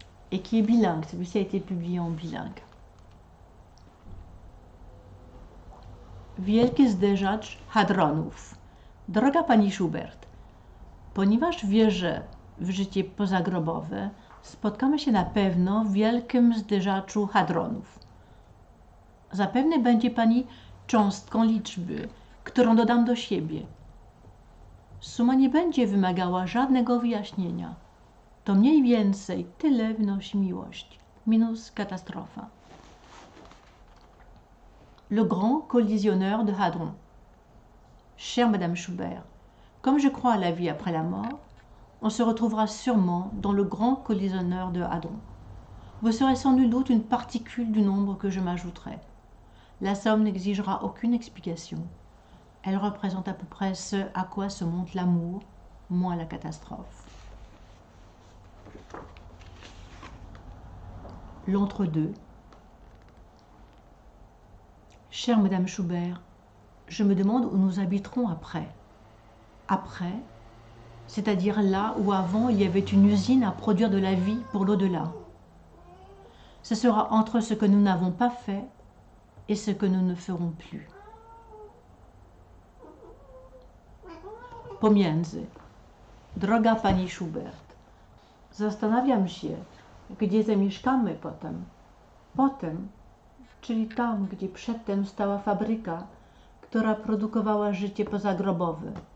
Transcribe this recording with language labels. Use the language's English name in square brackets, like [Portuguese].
[French] Et qui est bilingue, celui-ci a été publié en bilingue. [Polish] Wielkie zderzacz hadronów. Droga Pani Schubert, ponieważ wierzę w życie pozagrobowe, spotkamy się na pewno w wielkim zderzaczu hadronów. Zapewne będzie Pani cząstką liczby, którą dodam do siebie. Suma nie będzie wymagała żadnego wyjaśnienia. To mniej więcej tyle wynosi miłość, minus katastrofa. [French] Le grand collisionneur de Hadron. Chère Madame Schubert, comme je crois à la vie après la mort, on se retrouvera sûrement dans le grand collisionneur de Hadron. Vous serez sans nul doute une particule du nombre que je m'ajouterai. La somme n'exigera aucune explication. Elle représente à peu près ce à quoi se monte l'amour, moins la catastrophe. L'entre-deux. Chère Madame Schubert, je me demande où nous habiterons après. Après, c'est-à-dire là où avant il y avait une usine à produire de la vie pour l'au-delà. Ce sera entre ce que nous n'avons pas fait et ce que nous ne ferons plus. [Polish] Pomiędzy. Droga Pani Schubert, zastanawiam się, gdzie zamieszkamy potem. Potem, czyli tam, gdzie przedtem stała fabryka, która produkowała życie pozagrobowe.